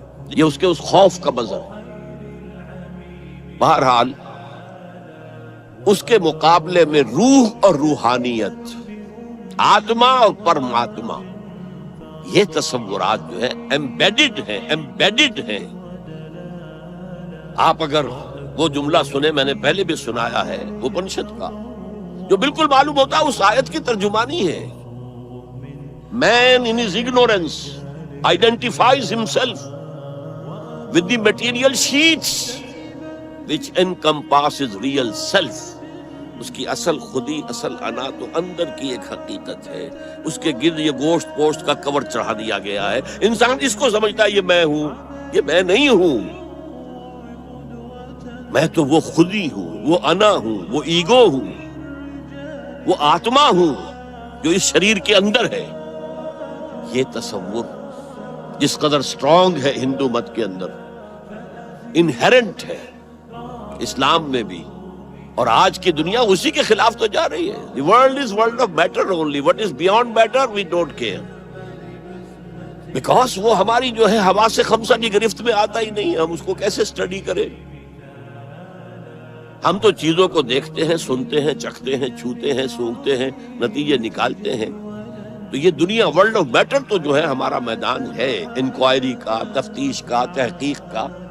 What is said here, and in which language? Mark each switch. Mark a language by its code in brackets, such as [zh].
[ur] یہ اس کے اس خوف کا مظہر ہے. بہرحال اس کے مقابلے میں روح اور روحانیت، آتما اور پرماتما، یہ تصورات جو ہے ایمبیڈڈ ہیں. آپ اگر وہ جملہ سنیں، میں نے پہلے بھی سنایا ہے اپنشد کا، جو بالکل معلوم ہوتا ہے اس آیت کی ترجمانی ہے. [en] Man in his ignorance identifies himself with the material sheets which encompasses real self. [ur] اس کی اصل خودی، اصل انا تو اندر کی ایک حقیقت ہے. اس کے گرد یہ گوشت پوشت کا کور چڑھا دیا گیا ہے. انسان اس کو سمجھتا ہے یہ میں ہوں، یہ میں نہیں ہوں. میں تو وہ خودی ہوں، وہ انا ہوں، وہ ایگو ہوں، وہ آتما ہوں جو اس شریر کے اندر ہے. یہ تصور جس قدر اسٹرانگ ہے ہندو مت کے اندر، انہیرنٹ ہے اسلام میں بھی، اور آج کی دنیا اسی کے خلاف تو جا رہی ہے. [en] The world is world of matter only. What is beyond matter we don't care. [ur] Because وہ ہماری جو ہے حواس خمسہ کی گرفت میں آتا ہی نہیں. ہم اس کو کیسے سٹڈی کریں؟ ہم تو چیزوں کو دیکھتے ہیں، سنتے ہیں، چکھتے ہیں، چھوتے ہیں، سونگھتے ہیں، نتیجے نکالتے ہیں. تو یہ دنیا ورلڈ آف میٹر تو جو ہے ہمارا میدان ہے انکوائری کا، تفتیش کا، تحقیق کا.